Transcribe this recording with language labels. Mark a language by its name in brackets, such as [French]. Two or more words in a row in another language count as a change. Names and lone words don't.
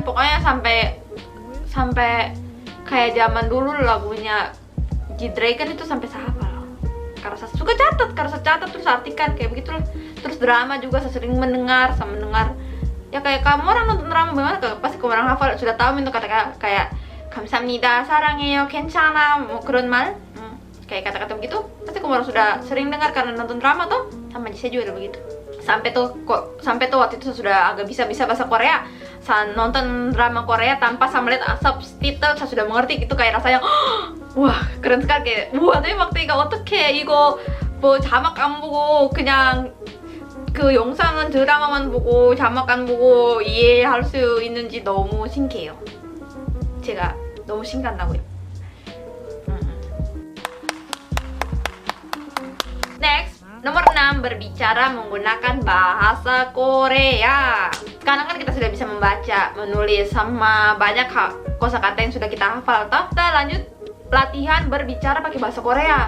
[Indonesian] Pokoknya sampai kayak zaman dulu lagunya G-Dragon itu sampai saya hafal. Karena saya suka catat, terus artikan kayak begitu. Terus drama juga saya sering mendengar. Ya kayak kamu orang nonton drama bagaimana? Pasti kamu orang hafal, sudah tahu itu kata kayak [Korean] 감사합니다, 사랑해요, 괜찮아, 뭐 그런 말. [Indonesian] Kayak kata-kata begitu pasti kamu orang sudah sering dengar karena nonton drama tuh. Sama saya juga begitu. Sampai tuh waktu itu saya sudah agak bisa bahasa Korea. Saya nonton drama Korea tanpa saya melihat subtitle, saya sudah mengerti. Itu kayak rasanya wah, keren sekali. Kayak wah, tapi waktu itu [Korean] 어떻게 이거 뭐 자막 안 보고 그냥 그 영상은 드라마만 보고 자막 안 보고 이해할 수 있는지 너무 신기해요. 제가 너무 신기하다고요. [Indonesian] Next, nomor 6, berbicara menggunakan bahasa Korea. Sekarang kan kita sudah bisa membaca, menulis, sama banyak kosakata yang sudah kita hafal toh. Kita lanjut latihan berbicara pakai bahasa Korea.